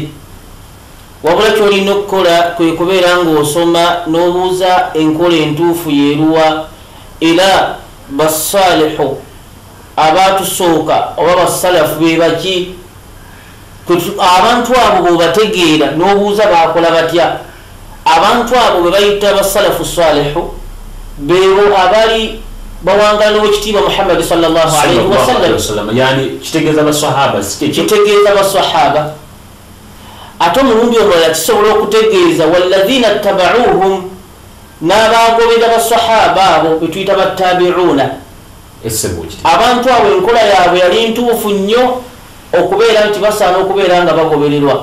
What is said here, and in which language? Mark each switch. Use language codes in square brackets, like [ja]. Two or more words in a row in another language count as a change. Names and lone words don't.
[lg] Wabula kyolina okukola kwe kubeera ng'osoma n'obuuza enkola entuufu yeeruwa era basalihu abaatusooka oba basalafu be baki. Abantu abo bw'obategeera n'obuuza baakola batya. Abantu abo be bayita basalafu salihu beebo abali bawangala w'ekitiibwa Muhammad [ar] صلى الله عليه وسلم. [lg] Yani kitegeeza basahaba, kitegeeza basahaba. Ate omulundi omulala kisobola okutegeeza [ar] والذين اتبعوهم, [lg] n'abaagobera basahaba abo betuyita battabi'una. Abantu abo enkola yaabwe yali ntuufu nnyo okubeera nti basaana okubeera nga bagobererwa.